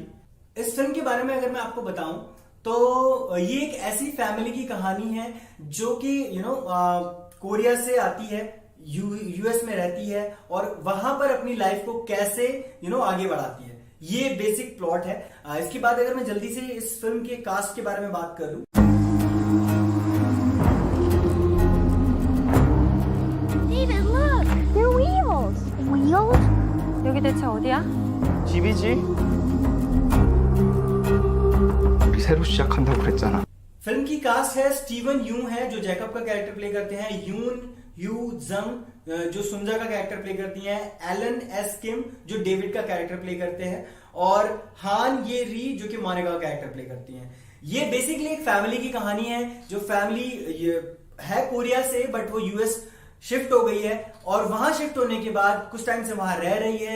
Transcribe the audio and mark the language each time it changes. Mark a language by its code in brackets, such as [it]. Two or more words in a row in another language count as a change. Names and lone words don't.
[hi] इस फिल्म के बारे में अगर मैं आपको बताऊं तो ये एक ऐसी फैमिली की कहानी है जो कि कोरिया से आती है यूएस में रहती है और वहां पर अपनी लाइफ को कैसे आगे बढ़ाती है। ये [en] basic plot [hi] है। इसके बाद अगर मैं जल्दी से इस फिल्म के कास्ट के बारे में बात कर लूं, [en] David, look! They're wheels! Wheels? [ko] 여기 대체 어디야? 집이지? 우리 새로 시작한다고 그랬잖아. [hi] फिल्म की कास्ट है स्टीवन यूं है जो जैकब का [en] character play [hi] करते हैं, यून यू जंग जो सुंजा का [en] character play [hi] करती हैं, एलन एस किम जो डेविड का [en] character play [hi] करते हैं और हान ये री जो कि मोनिका का [en] character play [hi] करती हैं। ये बेसिकली एक फैमिली की कहानी है जो फैमिली है कोरिया से बट वो यूएस शिफ्ट हो गई है और वहां शिफ्ट होने के बाद कुछ टाइम से वहां रह रही है।